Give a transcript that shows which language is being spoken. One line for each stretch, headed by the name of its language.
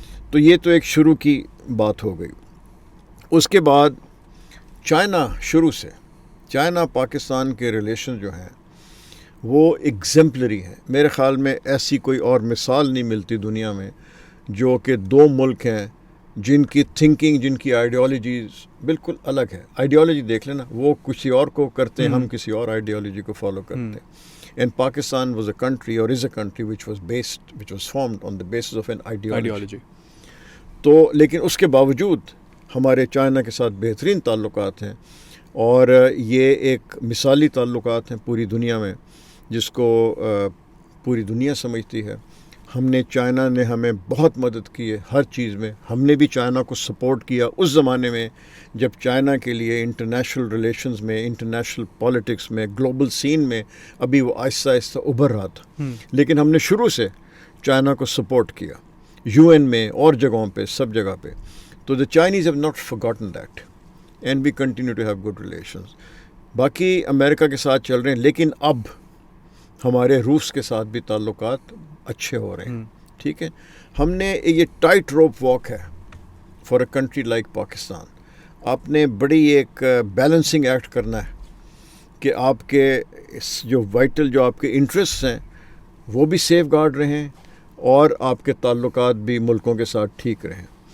Urdu: تو یہ تو ایک شروع کی بات ہو گئی. اس کے بعد چائنا، شروع سے چائنا پاکستان کے ریلیشن جو ہیں وہ ایگزمپلری ہیں. میرے خیال میں ایسی کوئی اور مثال نہیں ملتی دنیا میں جو کہ دو ملک ہیں جن کی تھنکنگ، جن کی آئیڈیالوجیز بالکل الگ ہے. آئیڈیالوجی دیکھ لینا، وہ کسی اور کو کرتے ہیں، ہم کسی اور آئیڈیالوجی کو فالو کرتے ہیں.
English: And Pakistan was a country or is a country which was formed on the basis of an ideology.
Urdu: تو لیکن اس کے باوجود ہمارے چائنا کے ساتھ بہترین تعلقات ہیں اور یہ ایک مثالی تعلقات ہیں پوری دنیا میں، جس کو پوری دنیا سمجھتی ہے. ہم نے، چائنا نے ہمیں بہت مدد کی ہے ہر چیز میں. ہم نے بھی چائنا کو سپورٹ کیا اس زمانے میں جب چائنا کے لیے انٹرنیشنل ریلیشنز میں، انٹرنیشنل پالیٹکس میں، گلوبل سین میں ابھی وہ آہستہ آہستہ ابھر رہا تھا. لیکن ہم نے شروع سے چائنا کو سپورٹ کیا، UN میں اور جگہوں پہ، سب جگہ پہ. تو
English: the Chinese have not forgotten that and we continue to have good relations.
Urdu: باقی امریکہ کے ساتھ چل رہے ہیں، لیکن اب ہمارے روس کے ساتھ بھی تعلقات اچھے ہو رہے ہیں، ٹھیک ہے. ہم نے یہ
English: Tight rope walk ہے for a country like Pakistan.
Urdu: آپ نے بڑی ایک بیلنسنگ ایکٹ کرنا ہے کہ آپ کے جو وائٹل، جو آپ کے انٹرسٹ ہیں وہ بھی سیف گارڈ رہیں اور آپ کے تعلقات بھی ملکوں کے ساتھ ٹھیک رہیں.